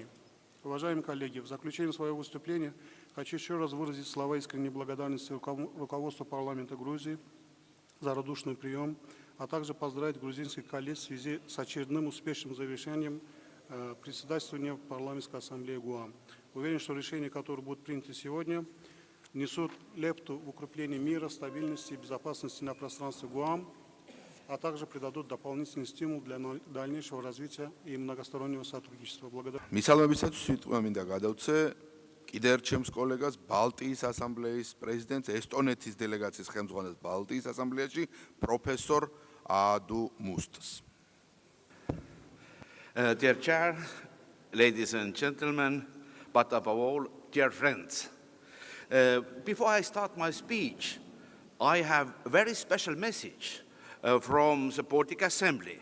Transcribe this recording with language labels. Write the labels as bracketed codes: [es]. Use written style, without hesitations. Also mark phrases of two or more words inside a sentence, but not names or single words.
[ru] Уважаемые коллеги, в заключение своего выступления хочу еще раз выразить слова искренней благодарности руководству парламента Грузии за радушный прием, а также поздравить грузинских коллег в связи с очередным успешным завершением председательствования в парламентской ассамблее ГУАМ. Уверен, что решения, которые будут приняты сегодня, несут лепту в укрепление мира, стабильности и безопасности на пространстве ГУАМ, а также придадут дополнительный стимул для дальнейшего развития и многостороннего сотрудничества. Благодарю. [ka] მისალმებისათვის სიტყვა მინდა გადავცე კიდევ ერთ ჩემს კოლეგას ბალტიის ასამბლეის პრეზიდენტს ესტონეთის დელეგაციის ხელმძღვანელს ბალტიის ასამბლეაში პროფესორ adu must's. [en] Dear Chair, ladies and gentlemen, but above all, dear friends. Before I start my speech, I have a very special message from the Baltic Assembly.